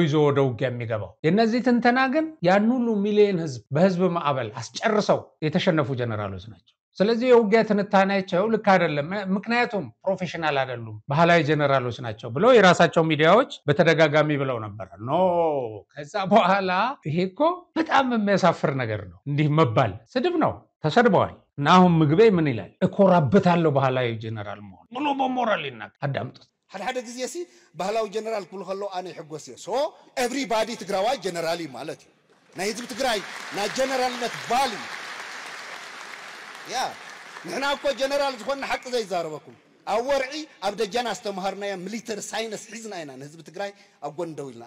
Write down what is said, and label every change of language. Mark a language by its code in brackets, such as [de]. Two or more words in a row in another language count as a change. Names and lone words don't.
[am] ይዞ ወደ ውጊያ የሚገባው። የነዚህ ትንተና ግን ያን ሁሉ ሚሊዮን ህዝብ በህዝብ ማዕበል አስጨርሰው የተሸነፉ ጀነራሎች ናቸው። ስለዚህ የውጊያ ትንታኔያቸው ልክ አይደለም፣ ምክንያቱም ፕሮፌሽናል አይደሉም፣ ባህላዊ ጀነራሎች ናቸው ብለው የራሳቸው ሚዲያዎች በተደጋጋሚ ብለው ነበር። ኖ ከዛ በኋላ ይሄ እኮ በጣም የሚያሳፍር ነገር ነው። እንዲህ መባል ስድብ ነው። ተሰድበዋል። እና አሁን ምግቤ ምን ይላል? እኮራበታለሁ ባህላዊ ጀነራል መሆን ብሎ በሞራል ይናገራል። አዳምጡት። [ti] ሓደ ግዜ ሲ ባህላዊ ጀነራል ክብሉ ከሎ ኣነ ይሕጎስ እየ። [en] so everybody [ti] ትግራዋይ ጀነራል እዩ ማለት እዩ። ናይ ህዝቢ ትግራይ ናይ ጀነራልነት ባል እዩ። ያ ንሕና እኮ ጀነራል ዝኾነ ሓቂ ዘይዛረበኩም ኣብ ወርዒ ኣብ ደጃና ዝተምሃርናዮ [en] military science [ti] ሒዝና ኢና ንህዝቢ ትግራይ ኣብ ጎን ደው ኢልና።